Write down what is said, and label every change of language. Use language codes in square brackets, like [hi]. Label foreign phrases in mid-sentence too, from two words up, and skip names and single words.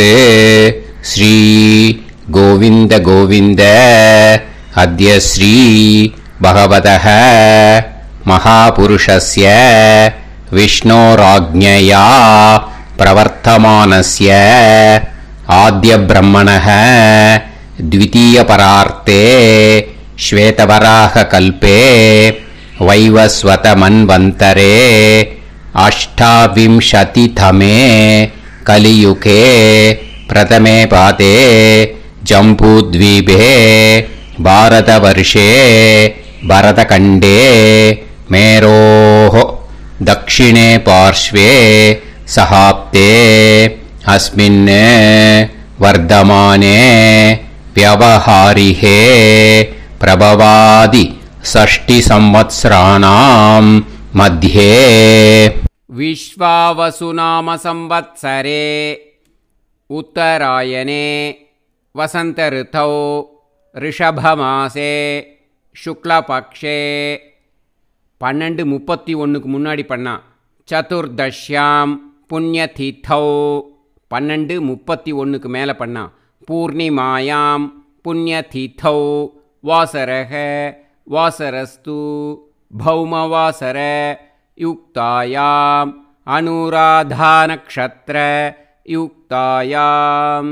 [sa] श्री गोविन्द गोविन्द अद्य श्री भगवतः महापुरुषस्य विष्णोराज्ञया प्रवर्तमानस्य आद्य ब्रह्मणः द्वितीयपरार्धे श्वेतवराह कल्पे वैवस्वत मन्वन्तरे अष्टाविंशतितमे कलियुगे प्रथमे पादे जम्बूद्वीपे भारतवर्षे भरतखण्डे मेरोः दक्षिणे पार्श्वे सहाप्ते अस्मिन् वर्धमाने व्यवहारिहे प्रभवादि 6 संवत्सराणां मध्ये विश्वावसुनाम संवत्सरे उत्तरायणे वसंत ऋतौ ऋषभमासे शुक्लपक्षे 12:31 [ta] முன்னாடி பண்ணா. [sa] चतुर्दश्यां पुण्यतिथौ 12:31 [ta] மேலே பண்ணா. [sa] पूर्णिमायां पुण्यतिथौ वासरक वासरस्तु भौमवासर युक्तायां अनुराधा नक्षत्र युक्तायाम्.